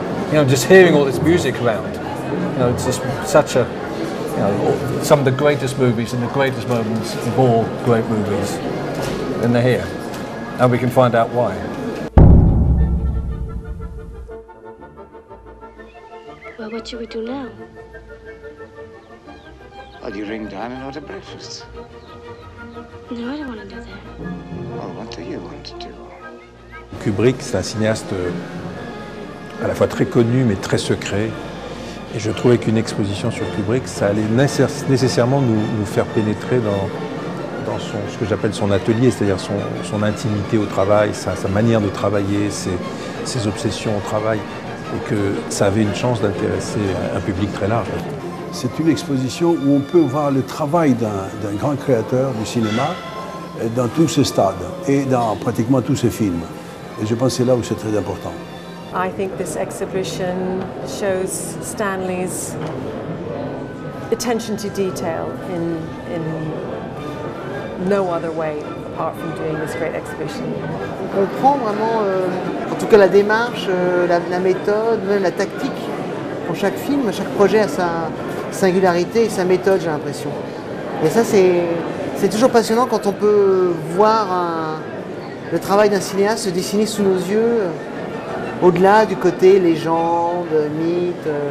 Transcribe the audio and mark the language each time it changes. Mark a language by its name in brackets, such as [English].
[English] You know, just hearing all this music around, you know, it's just such a, you know, some of the greatest movies and the greatest moments of all great movies, and they're here, and we can find out why. Well, what should we do now? Well, you ring down and order breakfast. No, I don't want to do that. Well, what do you want to do? [French] Kubrick, c'est un cinéaste à la fois très connu mais très secret. Et je trouvais qu'une exposition sur Kubrick, ça allait nécessairement nous faire pénétrer dans ce que j'appelle son atelier, c'est-à-dire son intimité au travail, sa manière de travailler, ses obsessions au travail, et que ça avait une chance d'intéresser un public très large. C'est une exposition où on peut voir le travail d'un grand créateur du cinéma dans tout ce stade et dans pratiquement tous ses films. Et je pense que c'est là où c'est très important. [English] I think this exhibition shows Stanley's attention to detail in no other way apart from doing this great exhibition. [French] On comprend vraiment, en tout cas la démarche, la méthode, même la tactique. Pour chaque film, chaque projet a sa singularité et sa méthode, j'ai l'impression. Et ça, c'est toujours passionnant quand on peut voir le travail d'un cinéaste se dessiner sous nos yeux, au-delà du côté légende, mythe.